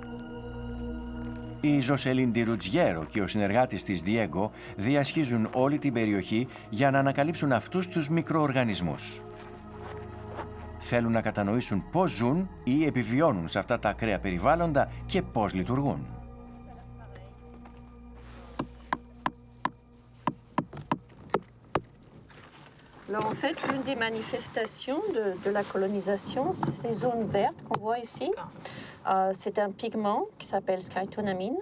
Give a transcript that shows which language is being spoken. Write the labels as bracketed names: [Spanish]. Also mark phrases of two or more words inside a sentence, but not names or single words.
[Greek] Η Ζωσελίν Ρουτζιέρο και ο συνεργάτης της Διέγκο διασχίζουν όλη την περιοχή για να ανακαλύψουν αυτούς τους μικροοργανισμούς. Θέλουν να κατανοήσουν πώς ζουν ή επιβιώνουν σε αυτά τα ακραία περιβάλλοντα και πώς λειτουργούν. [French] Alors en fait, l'une des manifestations de la colonisation, c'est ces zones vertes qu'on voit ici. C'est un pigment qui s'appelle skytonamine.